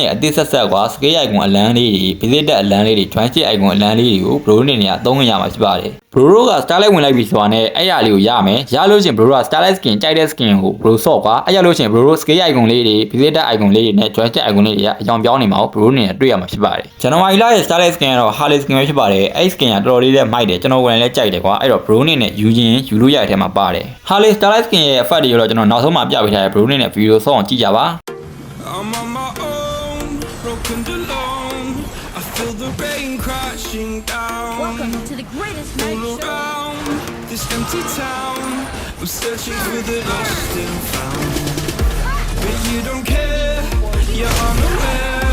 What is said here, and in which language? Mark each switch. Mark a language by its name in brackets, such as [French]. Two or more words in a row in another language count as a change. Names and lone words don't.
[Burmese] ရဲ့အသစ်ဆက်ကွာ [English] scale icon [Burmese] အလန်းလေးတွေ visit အလန်းလေးတွေ [English] joystick icon [Burmese] အလန်းလေးတွေကို bro နေနဲ့အသုံးရမှာဖြစ်ပါတယ် bro တို့က Starlight ဝင်လိုက်ပြီဆိုတာနဲ့အဲ့ရလေးကိုရမယ်ရလို့ရှိရင် bro က Starlight skin ကြိုက်တဲ့ skin ကို bro ဆော့ကွာအဲ့ရလို့ရှိရင် bro တို့ [English] scale icon [Burmese] လေးတွေ [English] visit icon [Burmese] လေးတွေနဲ့ [English] joystick icon [Burmese] လေးတွေကအကြောင်းပြောင်းနေမှာကို bro နေနဲ့တွေ့ရမှာဖြစ်ပါတယ်ဇန်နဝါရီလရဲ့ Starlight skin ကတော့ Harley skin ပဲဖြစ်ပါတယ်အဲ့ skin ကတော်တော်လေးလည်းမိုက်တယ်ကျွန်တော်ဝင်လည်းကြိုက်တယ်ကွာအဲ့တော့ bro နေနဲ့ယူလို့ရတဲ့အထဲမှာပါတယ် Harley Starlight skin ရဲ့ effect တွေတော့ကျွန်တော်နောက်ဆုံးမှာပြပေးထားတဲ့ bro နေနဲ့ video ဆော့အောင်ကြည့်ကြပါ [English] I'm on my own, broken alone. I feel the rain crashing down. Welcome to the greatest night All show. around this empty town, I'm searching for the lost and found. But you don't care, you're unaware.